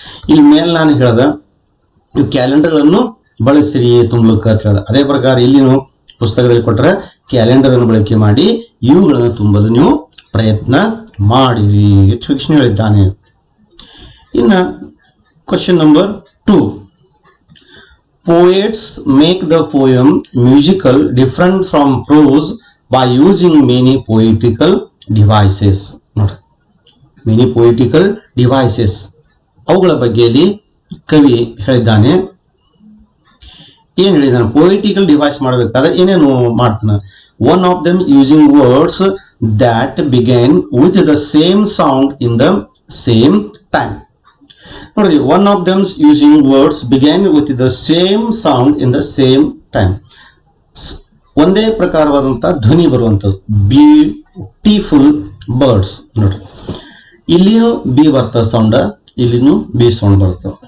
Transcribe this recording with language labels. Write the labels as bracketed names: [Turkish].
[Kannada] ಇಲ್ಲಿ ಮೇಲೆ ನಾನು ಹೇಳ್ದ ಇವು ಕ್ಯಾಲೆಂಡರ್ಗಳನ್ನು ಬಳಸಿರಿ ತುಂಬಲಿಕ್ಕೆ ಅಂತ ಹೇಳ್ದ. ಅದೇ ಪ್ರಕಾರ ಇಲ್ಲಿ ನೀವು ಪುಸ್ತಕದಲ್ಲಿ ಕೊಟ್ಟರೆ ಕ್ಯಾಲೆಂಡರ್ ಅನ್ನು ಬಳಕೆ ಮಾಡಿ ಇವುಗಳನ್ನು ತುಂಬಲು ನೀವು ಪ್ರಯತ್ನ ಮಾಡಿರಿ ಹೆಚ್ಚು ವೀಕ್ಷಣೆ ಹೇಳಿದ್ದಾನೆ. ಇನ್ನು question number 2. [English] Poets make the poem musical different from prose by using many poetical devices. [Kannada] ನೋಡ್ರಿ, [English] many poetical devices [Kannada] ಅವುಗಳ ಬಗ್ಗೆಯಲ್ಲಿ ಕವಿ ಹೇಳಿದ್ದಾನೆ. ಏನು ಹೇಳಿದ್ದಾನೆ? ಪೊಯಿಟಿಕಲ್ ಡಿವೈಸ್ ಮಾಡಬೇಕಾದ್ರೆ ಏನೇನು ಮಾಡ್ತಾನೆ? [English] One of them using words that begin with the same sound in the same time. ನೋಡ್ರಿ, one of them using words begin with the same sound in the same time. [Kannada] ಒಂದೇ ಪ್ರಕಾರವಾದಂಥ ಧ್ವನಿ ಬರುವಂಥದ್ದು. Beautiful birds. ನೋಡ್ರಿ, ಇಲ್ಲಿನೂ B ಬರ್ತದೆ sound, ಇಲ್ಲಿನೂ B sound ಬರ್ತದೆ.